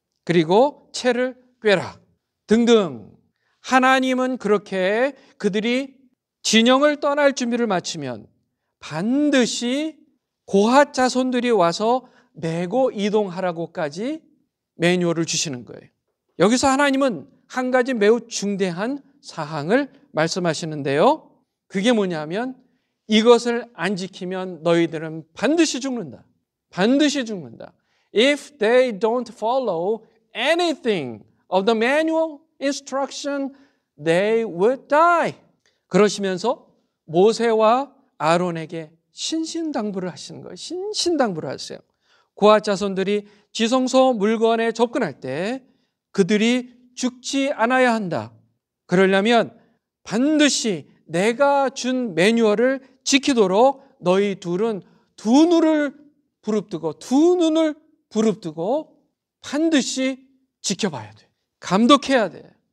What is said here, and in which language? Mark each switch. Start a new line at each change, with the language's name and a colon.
Korean: 그리고 채를 꿰라. 등등. 하나님은 그렇게 그들이 진영을 떠날 준비를 마치면 반드시 고핫 자손들이 와서 메고 이동하라고까지 매뉴얼을 주시는 거예요. 여기서 하나님은 한 가지 매우 중대한 사항을 말씀하시는데요. 그게 뭐냐면 이것을 안 지키면 너희들은 반드시 죽는다. 반드시 죽는다.
English: If they don't follow anything of the manual instruction, they would die.
Korean: 그러시면서 모세와 아론에게 신신당부를 하시는 거예요. 신신당부를 하세요. 고아 자손들이 지성소 물건에 접근할 때 그들이 죽지 않아야 한다. 그러려면 반드시 내가 준 매뉴얼을 지키도록 너희 둘은 두 눈을 부릅뜨고 반드시 지켜봐야 돼. 감독해야 돼.